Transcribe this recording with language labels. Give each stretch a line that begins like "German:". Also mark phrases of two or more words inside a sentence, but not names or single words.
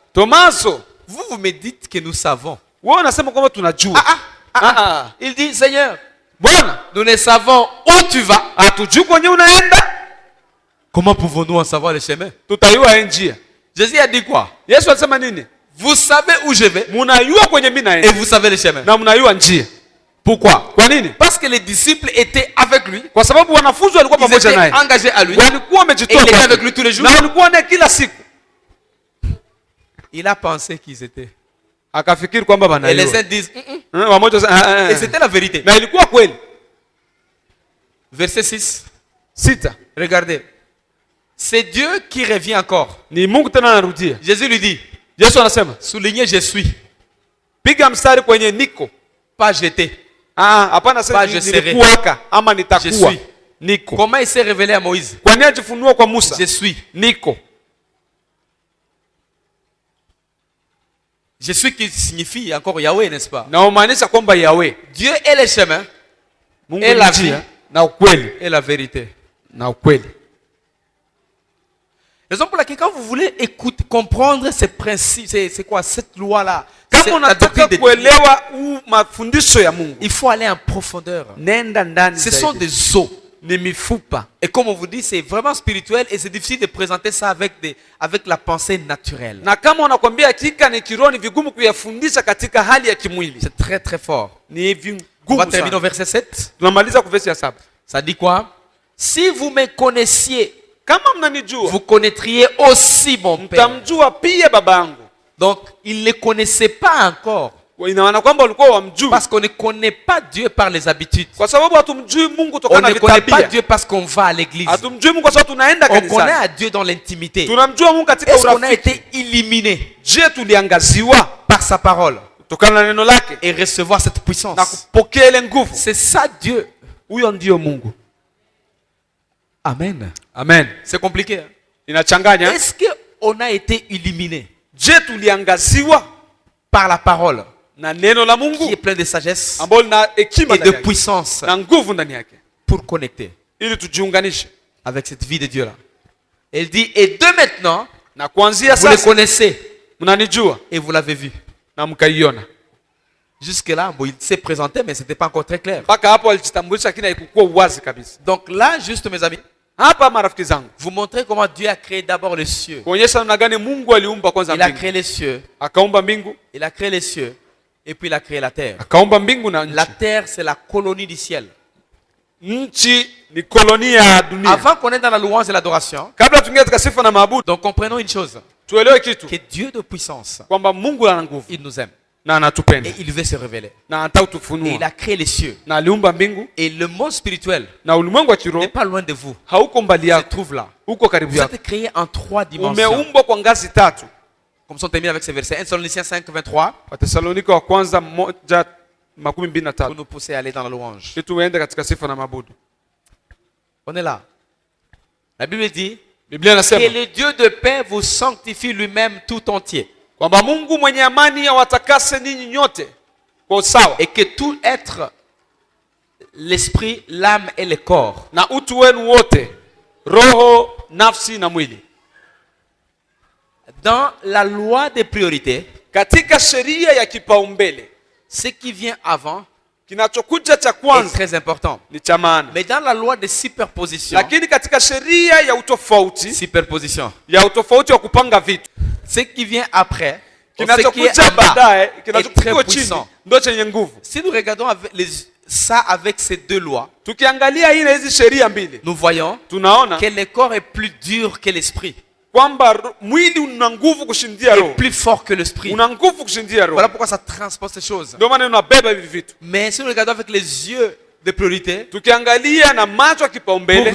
French: Tomaso, Vous me dites que nous savons.
Swahili: wewe unasema kwamba tunajua.
French: Il dit, Seigneur,
Swahili: Bwana,
French: nous ne savons où tu vas.
Swahili: hatujui kwenye unaenda,
French: Comment pouvons-nous en savoir le chemin?
Swahili: tutaiua njia.
French: Jésus a dit quoi?
Swahili: Yesu alisema nini?
French: Vous savez où je vais
Swahili: Mnajua kwenye mimi
French: et
Swahili: naenda
French: vous savez le chemin.
Swahili: na mnajua njia.
French: Pourquoi?
Swahili: Kwa nini?
French: Parce que les disciples étaient avec lui.
Swahili: Kwa sababu wanafunzi walikuwa
French: Ils
Swahili: pamoja
French: étaient
Swahili: naye.
French: engagés à lui.
Swahili: Walikuwa
French: Et
Swahili: wamejitoa
French: il était
Swahili: kwake.
French: avec lui tous les jours.
Swahili: Na walikuwa naye kila siku.
French: Il a pensé qu'ils étaient.
Swahili: Akafikiri kwamba
French: Et les
Swahili: wanajua.
French: uns disent,
Swahili: Wamoja
French: et c'était la vérité.
Swahili: na ilikuwa kweli.
French: Verset 6. 6. Regardez. C'est Dieu qui revient encore.
Swahili: Ni Mungu tena anarudia.
French: Jésus lui dit,
Swahili: Yesu anasema,
French: soulignez je suis,
Swahili: piga mstari kwenye niko.
French: pas j'étais.
Swahili: Hapana sasa
French: Pas je serai.
Swahili: nilikuwaka ama
French: Je
Swahili: nitakuwa.
French: suis.
Swahili: Niko.
French: Comment il s'est révélé à Moïse?
Swahili: Kwa nini ajifunua kwa Musa?
French: Je suis.
Swahili: Niko.
French: Je suis qui signifie encore Yahweh, n'est-ce pas?
Swahili: Na umaanisha kwamba Yahweh,
French: Dieu est le chemin
Swahili: Mungu
French: Et
Swahili: ni
French: la
Swahili: njia
French: vie.
Swahili: na ukweli,
French: et la vérité.
Swahili: na ukweli.
French: Raison pour laquelle quand vous voulez écouter, comprendre ces principes, c'est quoi cette loi-là?
Swahili: Kama
French: C'est la
Swahili: unataka
French: doctrine de Dieu.
Swahili: kuelewa mafundisho ya Mungu,
French: Il faut aller en profondeur.
Swahili: nenda ndani
French: Ce sont
Swahili: zaidi.
French: des os.
Swahili: Ni mifupa.
French: Et comme on vous dit, c'est vraiment spirituel et c'est difficile de présenter ça avec la pensée naturelle.
Swahili: Na kama unakwambia hakika ni kiroho, ni vigumu kuyafundisha katika hali ya kimwili.
French: C'est très très fort.
Swahili: Ni
French: On va
Swahili: vigumu
French: terminer au
Swahili: sana.
French: verset 7.
Swahili: Tunamaliza kwa verse ya 7.
French: Ça dit quoi? Si vous me connaissiez,
Swahili: Kama mnanijua,
French: vous connaîtriez aussi mon Père.
Swahili: mtamjua pia baba yangu.
French: Donc, il ne connaissait pas encore.
Swahili: Ina maana kwamba walikuwa wamjui.
French: Parce qu'on ne connaît pas Dieu par les habitudes.
Swahili: Kwa sababu hatumjui Mungu
French: On
Swahili: kutokana na
French: ne connaît pas
Swahili: vitabia.
French: Dieu parce qu'on va à l'église.
Swahili: Hatumjui Mungu kwa sababu tunaenda
French: On connaît
Swahili: kanisani.
French: à Dieu dans l'intimité.
Swahili: Tunamjua Mungu katika
French: Est-ce qu'on a
Swahili: urafiki.
French: été illuminé
Swahili: Je, tuliangaziwa
French: par sa parole
Swahili: kutokana na neno lake
French: et recevoir cette
Swahili: na
French: puissance?
Swahili: kupokea ile nguvu.
French: C'est ça Dieu.
Swahili: Huyo ndio Mungu.
French: Amen.
Swahili: Amen.
French: C'est compliqué. Hein?
Swahili: Inachanganya.
French: Est-ce qu'on a été illuminé
Swahili: Je, tuliangaziwa
French: par la parole
Swahili: na neno la
French: qui est
Swahili: Mungu
French: plein de sagesse
Swahili: ambalo lina hekima
French: et de
Swahili: ndani yake
French: puissance
Swahili: na nguvu ndani yake
French: pour connecter
Swahili: ili tujiunganishe.
French: avec cette vie de Dieu-là? Elle dit, et de maintenant,
Swahili: Na kuanzia
French: vous le
Swahili: sasa
French: connaissez
Swahili: mnanijua
French: et vous l'avez vu.
Swahili: na mkaiona.
French: Jusque-là, bon, il s'est présenté, mais ce n'était pas encore très clair.
Swahili: Mpaka hapo alijitambulisha, lakini haikukuwa uwazi kabisa.
French: Donc là, juste mes amis,
Swahili: Hapa marafiki zangu,
French: vous montrer comment Dieu a créé d'abord les cieux.
Swahili: kuonyesha namna gani Mungu aliumba kwanza
French: Il a
Swahili: mbingu.
French: créé les cieux,
Swahili: Akaumba mbingu,
French: il a créé les cieux, et puis il a créé la terre.
Swahili: akaumba mbingu na
French: La
Swahili: nchi.
French: terre, c'est la colonie du ciel.
Swahili: Nchi ni kolonia ya dunia.
French: Avant qu'on ait dans la louange et l'adoration,
Swahili: Kabla tuingie katika sifa na maabudu,
French: donc comprenons une chose,
Swahili: tuelewe kitu
French: que Dieu de puissance,
Swahili: kwamba Mungu ana nguvu
French: il nous aime
Swahili: na anatupenda
French: et il veut se révéler.
Swahili: na anataka
French: Et il
Swahili: utufunua,
French: a créé les cieux.
Swahili: na aliumba mbingu
French: Et le monde spirituel
Swahili: na ulimwengu wa
French: n'est
Swahili: kiroho
French: pas loin de vous.
Swahili: hauko mbali
French: Il se
Swahili: yako,
French: trouve là.
Swahili: uko karibu
French: Vous
Swahili: yako.
French: êtes créés en 3 dimensions.
Swahili: Umeumbwa kwa ngazi tatu.
French: Comme ça, on termine avec ce verset. 1 Thessaloniciens 5, 23.
Swahili: Wathesalonika wa kwanza 1:23
French: Pour nous pousser à aller dans la louange.
Swahili: ili tuende katika sifa na maabudu.
French: On est là. La Bible dit
Swahili: Biblia
French: que
Swahili: inasema
French: le Dieu de paix vous sanctifie lui-même tout entier.
Swahili: kwamba Mungu mwenye amani awatakase ninyi nyote kwa usawa,
French: Et que tout être, l'esprit, l'âme et le corps,
Swahili: na utu wenu wote, roho, nafsi na mwili.
French: dans la loi des priorités,
Swahili: Katika sheria ya kipaumbele,
French: ce qui vient avant
Swahili: kinachokuja cha
French: est
Swahili: kwanza
French: très important.
Swahili: ni cha maana,
French: Mais dans la loi de superposition,
Swahili: lakini katika sheria ya utofauti wa kupanga vitu,
French: ce qui vient après, ce qui est
Swahili: kinachokuja
French: en bas,
Swahili: baadaye,
French: est
Swahili: kinachokuja
French: très
Swahili: chini
French: puissant.
Swahili: ndio chenye nguvu.
French: Si nous regardons ça avec ces deux lois,
Swahili: Tukiangalia hii na hizi sheria mbili,
French: nous voyons
Swahili: tunaona
French: que le corps est plus dur que l'esprit,
Swahili: kwamba mwili una nguvu kushindia
French: est
Swahili: roho,
French: plus fort que l'esprit.
Swahili: una nguvu kushindia roho.
French: Voilà pourquoi ça transpose ces choses.
Swahili: Ndio maana unabeba hivi vitu.
French: Mais si nous regardons avec les yeux de priorité,
Swahili: Tukiangalia na macho ya
French: pour
Swahili: kipaumbele